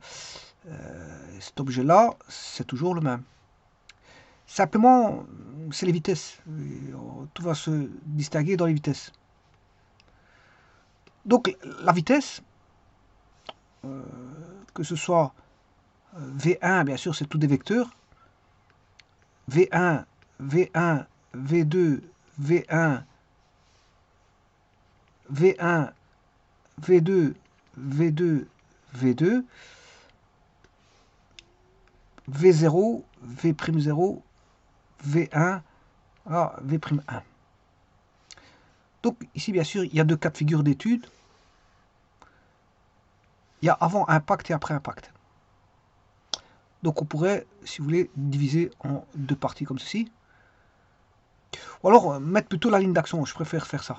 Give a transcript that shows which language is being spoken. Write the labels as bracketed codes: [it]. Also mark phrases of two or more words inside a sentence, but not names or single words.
[fr] Cet objet-là, c'est toujours le même. Simplement, c'est les vitesses. Tout va se distinguer dans les vitesses. Donc, la vitesse, que ce soit V1, bien sûr, c'est tout des vecteurs. V1, V1, V2, V1, V1, V2, V2, V2, V0, V'0, V1, V'1. Donc ici, bien sûr, il y a deux cas de figure d'études. Il y a avant impact et après impact. Donc on pourrait, si vous voulez, diviser en deux parties comme ceci. Ou alors mettre plutôt la ligne d'action, je préfère faire ça.